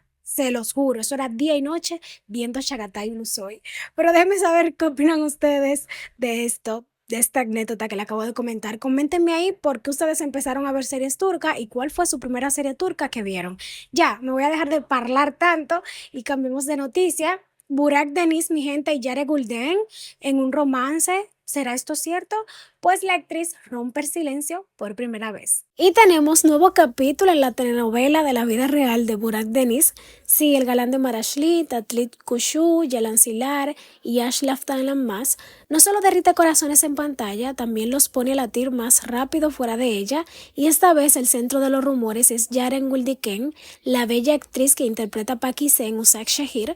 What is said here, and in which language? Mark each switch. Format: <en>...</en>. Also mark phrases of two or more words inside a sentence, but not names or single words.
<es>Se los juro, eso era día y noche viendo Chagatai Soy. Pero déjenme saber qué opinan ustedes de esto, de esta anécdota que le acabo de comentar. Coméntenme ahí por qué ustedes empezaron a ver series turcas y cuál fue su primera serie turca que vieron. Ya, me voy a dejar de hablar tanto y cambiemos de noticia. Burak Deniz, mi gente, y Yare Gulden en un romance. ¿Será esto cierto? Pues la actriz rompe el silencio por primera vez. Y tenemos nuevo capítulo en la telenovela de la vida real de Burak Deniz. Sí, el galán de Marashli, Tatlit Kushu, Yalan Silar y Ash Laftan más no solo derrite corazones en pantalla, también los pone a latir más rápido fuera de ella, y esta vez el centro de los rumores es Yaren Guldiken, la bella actriz que interpreta a Pakize en Usak Shahir.</es>